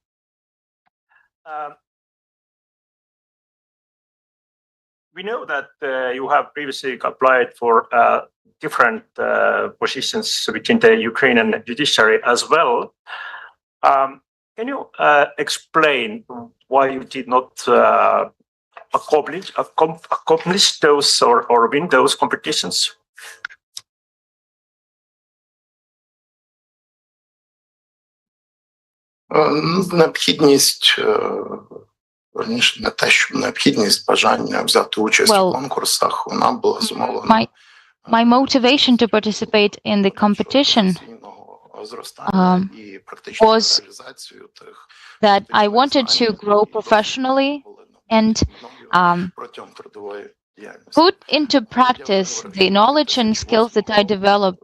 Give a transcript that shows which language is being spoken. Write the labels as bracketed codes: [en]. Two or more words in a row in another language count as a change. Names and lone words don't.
[en] We know that you have previously applied for different positions within the Ukrainian judiciary as well. Can you explain why you did not accomplish those or win those competitions? [uk] Необхідність, не те, що необхідність, бажання взяти участь у конкурсах, вона була зумовлена. [en] My motivation to participate in the competition was that I wanted to grow professionally and put into practice the knowledge and skills that I developed.